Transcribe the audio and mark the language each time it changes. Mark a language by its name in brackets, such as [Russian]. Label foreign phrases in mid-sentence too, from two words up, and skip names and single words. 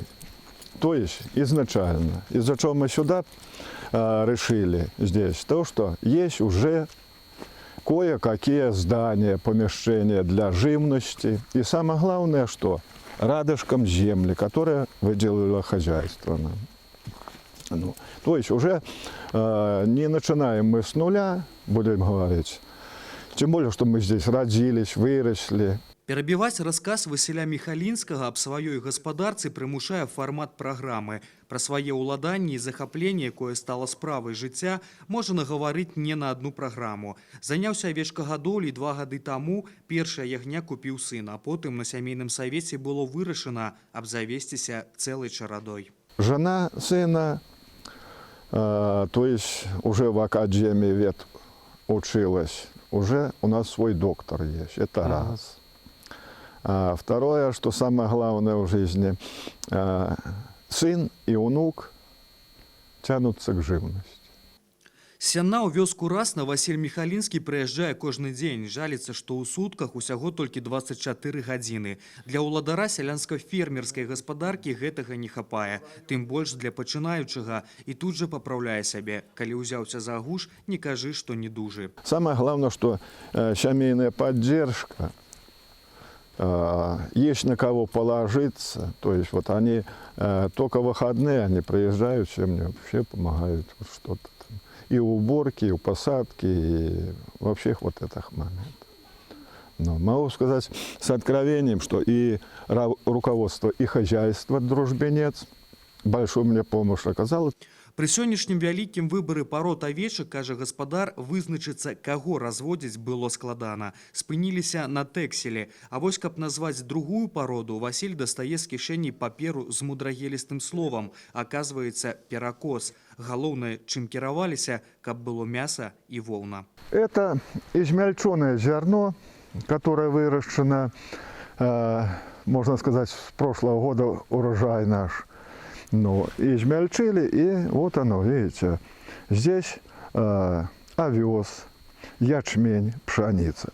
[Russian] То есть изначально, из-за чего мы сюда решили здесь, то, что есть уже кое-какие здания, помещения для живности. И самое главное, что рядышком земли, которая выделила хозяйство нам. Ну, то есть уже не начинаем мы с нуля, будем говорить. Тем более, что мы здесь родились, выросли. [Belarusian] Перабіваць расказ Васіля Міхалінскага аб сваёй гаспадарцы прымушае фармат праграмы. Пра свае ўладанні і захапленне, якое стала справай жыцця, можа нагаварыць не на одну праграму. Заняўся авечкагадоўляй 2 гады таму, першая ягня купіў сын, а потым на сямейным савеце было вырашана абзавесціся цэлай чарадой. [Russian] Жена сына, то есть уже в академии вет училась, уже у нас свой доктор есть, это раз. А второе, что самое главное в жизни, сын и внук тянутся к живности. [Belarusian] Сяна ў вёску Расна Васіль Міхалінскі прыязджае кожны дзень. Жаліцца, што ў сутках усяго толькі 24 гадзіны. Для ўладара сялянска-фермерскай гаспадаркі гэтага не хапае. Тым больш для пачынаючага. І тут жа папраўляе сябе. Калі ўзяўся за гуш, не кажы, што не дужы. [Russian] Самое главное, что семейная поддержка, есть на кого положиться. То есть вот они только выходные, они приезжают, все мне вообще помогают что-то. И уборки, и посадки, и вообще вот этих моментов. Но могу сказать с откровением, что и руководство, и хозяйство «Дружбинец» большую мне помощь оказало. [Belarusian] Пры сённяшнім вялікім выбары парод авечак, кажа гаспадар, вызначыцца, каго разводзіць было складана. Спыніліся на тэкселе. А вось каб назваць другую пароду, Васіль дастае з кішэні паперу з мудрагелістым словам. Аказваецца, перакос. Галоўнае, чым кіраваліся, каб было мяса і воўна. [Russian] Это измельченное зерно, которое выращено, можно сказать, с прошлого года урожай наш. Ну, измельчили, и вот оно, видите, здесь овес, ячмень, пшеница.